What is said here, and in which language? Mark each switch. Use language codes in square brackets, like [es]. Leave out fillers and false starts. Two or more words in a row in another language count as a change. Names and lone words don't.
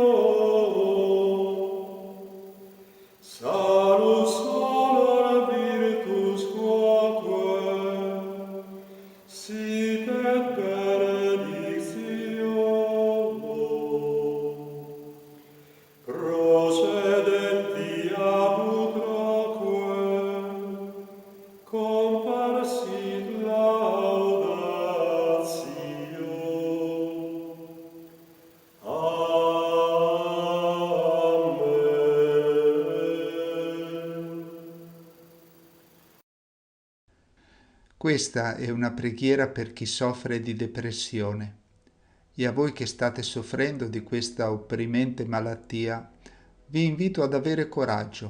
[la] salus honor virtus quoque sit et benedictio procedenti ab utroque comparsit laudatio. Amen. [it] Questa è una preghiera per chi soffre di depressione e a voi che state soffrendo di questa opprimente malattia, vi invito ad avere coraggio.